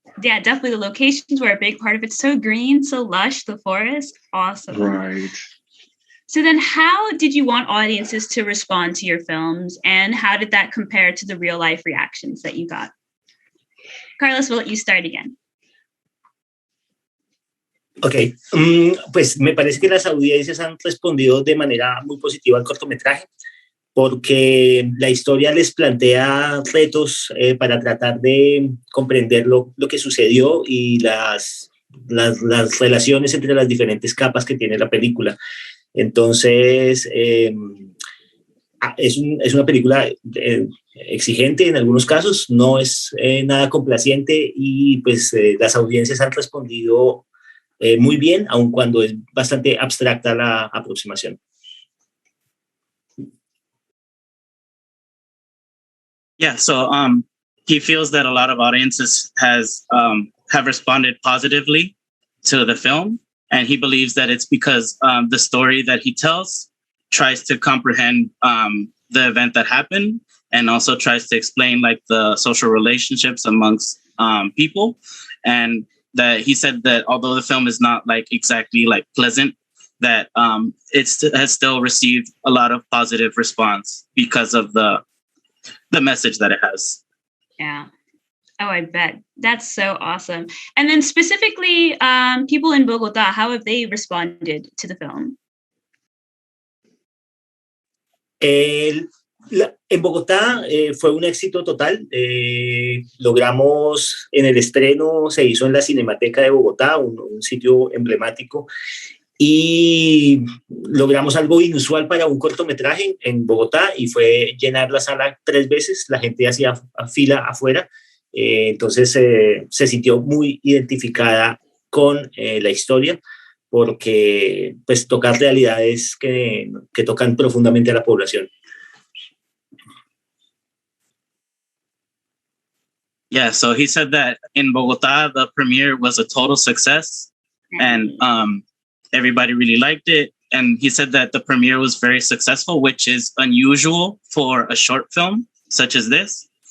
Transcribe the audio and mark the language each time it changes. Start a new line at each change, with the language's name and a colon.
English: Yeah, definitely the locations were a big part of it. So green, so lush, the forest. Awesome. Right. So then how did you want audiences to respond to your films, and how did that compare to the real life reactions that you got? Carlos, we'll let you start again.
Spanish: Ok, pues me parece que las audiencias han respondido de manera muy positiva al cortometraje, porque la historia les plantea retos para tratar de comprender lo que sucedió y las relaciones entre las diferentes capas que tiene la película. Entonces, es una película exigente en algunos casos, no es nada complaciente, y pues las audiencias han respondido muy bien, aun cuando es bastante abstracta la aproximación.
English: Yeah, so he feels that a lot of audiences have responded positively to the film, and he believes that it's because the story that he tells tries to comprehend the event that happened, and also tries to explain like the social relationships amongst people. And that he said that although the film is not like exactly like pleasant, that it has still received a lot of positive response because of the message that it has. Yeah. Oh, I bet. That's so awesome. And then specifically, people in Bogotá, how have they responded to the film?
Spanish: En Bogotá fue un éxito total. Logramos en el estreno, se hizo en la Cinemateca de Bogotá, un sitio emblemático, y logramos algo inusual para un cortometraje en Bogotá, y fue llenar la sala 3 veces. La gente hacía fila afuera, entonces se sintió muy identificada con la historia, porque pues tocar realidades que tocan profundamente a la población.
English: Yeah, so he said that in Bogotá, the premiere was a total success, and everybody really liked it. And he said that the premiere was very successful, which is unusual for a short film such as this.